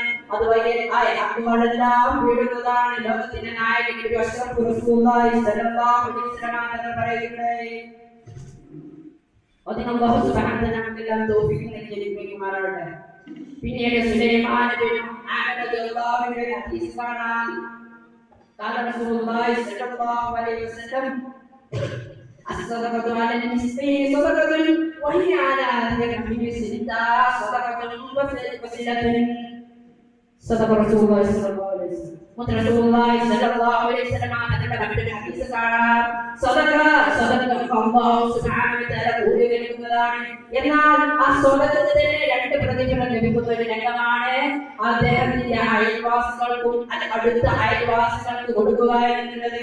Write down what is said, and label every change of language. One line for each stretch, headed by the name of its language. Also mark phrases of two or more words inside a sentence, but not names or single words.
Malayalam: അതുവഴി ആ ഹക്കുകളെല്ലാം വീഴുന്നതാണ്. ലോകത്തിന്റെ നായകൻ റസൂലുള്ളാഹി
Arabic: صلى الله عليه وسلم
Malayalam: തങ്ങൾ പറയുകയുണ്ടായി.
Arabic: الله سبحانه وتعالى
Malayalam: നമുക്കെല്ലാം തൗഫീഖ് നൽകിയിരിക്കുമാറാകട്ടെ. പിന്നീട് സുലൈമാൻ ബിൻ അഹ്മദ്
Arabic: رضي الله عنه
Malayalam: ഹദീസ് കാണാൻ
Arabic: قال رسول الله صلى الله عليه وسلم الصدقة على المسكين صدقة وهي على أهل المسكين صدقة وصلة. صدق رسول الله صلى الله عليه وسلم.
Malayalam: റസൂലുള്ളാഹി
Arabic: صلى الله عليه وسلم
Malayalam: തങ്ങളുടെ മറ്റൊരു ഹദീസ് കാണാം, സദഖ
Arabic: الله سبحانه وتعالى
Malayalam: കൂലി നൽകുന്നതാണ്. എന്നാൽ ആ സ്വതക്കത്തിന് രണ്ട് പ്രതിഫലം ലഭിക്കുന്ന ഒരു രംഗമാണ് അദ്ദേഹത്തിന്റെ അയൽവാസികൾക്കും അടുത്ത അയൽവാസികൾക്ക് കൊടുക്കുക എന്നുള്ളത്.